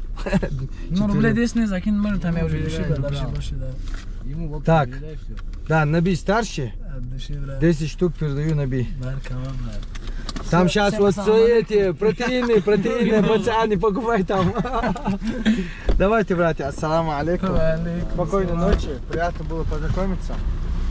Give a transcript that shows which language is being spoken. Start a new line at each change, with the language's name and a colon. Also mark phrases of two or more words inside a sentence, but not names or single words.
Russian: Ну, рублей 10 не закинь, может, там я уже решил, да, дальше больше, да. Так, да, Наби старший, От души, брат. 10 штук передаю Наби. Маркова, брат. Там Всё, сейчас всем вот ассаламу все эти протеины, пацаны, покупай там. Давайте, братья,
Arabic: السلام عليكم.
Russian: Алейкум Спокойной ассалам. ночи, приятно было познакомиться.